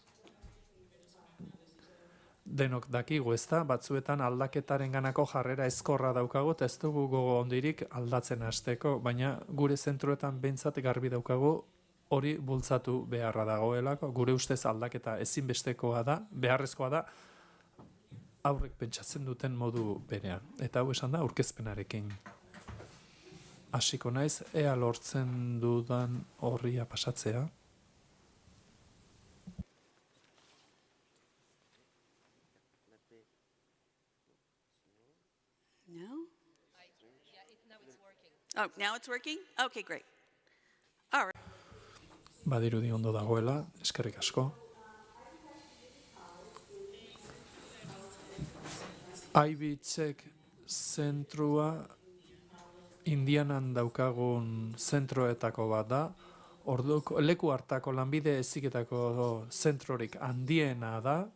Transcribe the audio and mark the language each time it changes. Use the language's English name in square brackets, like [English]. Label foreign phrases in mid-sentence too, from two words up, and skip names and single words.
[Basque] Denok dakigu, ezta, batzuetan aldaketaren ganako jarrera ezkorra daukagu, eta ez dugu gogo ondirik aldatzen hasteko, baina gure zentroetan behintzat garbi daukagu hori bultzatu beharra dagoelako. Gure ustez aldaketa ezinbestekoa da, beharrezkoa da, aurrek pentsatzen duten modu berean. Eta hau esan da aurkezpenarekin. Hasiko naiz, ea lortzen dudan horria pasatzea. [English] No? Oh, now it's working? Okay, great. All right. [Basque] Badirudi ondo dagoela, eskerrik asko. Aibitzek zentrua Indianan daukagun zentroetako bat da. Leku hartako lanbide heziketako zentrorik handiena da.